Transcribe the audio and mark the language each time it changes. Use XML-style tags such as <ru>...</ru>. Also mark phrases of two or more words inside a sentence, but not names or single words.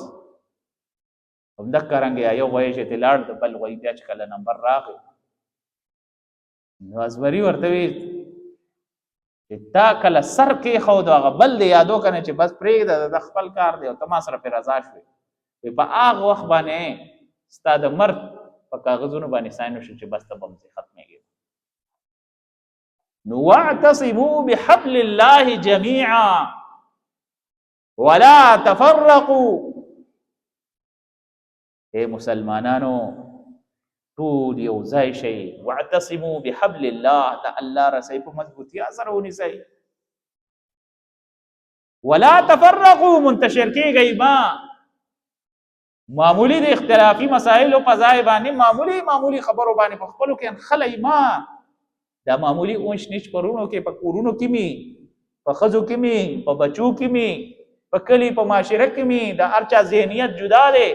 <ps>همدغه رنګې یو غوی چې ترې لاړ د بل غوی بیا چې کله نمبر راغی نو ازمري ورته وي چې تا کله سر کېښود هغه بل دی یادو که نه چې بس پرېږده د خپل کار دی او ته ما سره پرې رضا شوې، په هغه وخت باندې ستا د مرګ په کاغذونو باندې ساین وشو چې بس ته به همځې ختمېږي.</ps> <ar>نو واعتصموا بحبل الله جميعا ولا تفرقوا.</ar> <ps>اے مسلمانانو ټول یو ځای شئ،</ps> <ar>واعتصموا بحبل الله،</ar> <ps>د الله رسۍ په مضبوطیا سره ونیسئ،</ps> <ar>ولا تفرقوا</ar> <ps>منتشر کېږئ ما. معمولی د اختلافي مسایلو په ځای باندې معمولی خبرو باندې په خپلو کې انخلئ ما. دا معمولی</ps> <ur>اونچ نیچ</ur> <ps>پرونو کې په کورونو کې مې په ښځو کې مې په بچو کې مې په کلي په معاشره کې مې د هر چا ذهنیت جدا دی.</ps>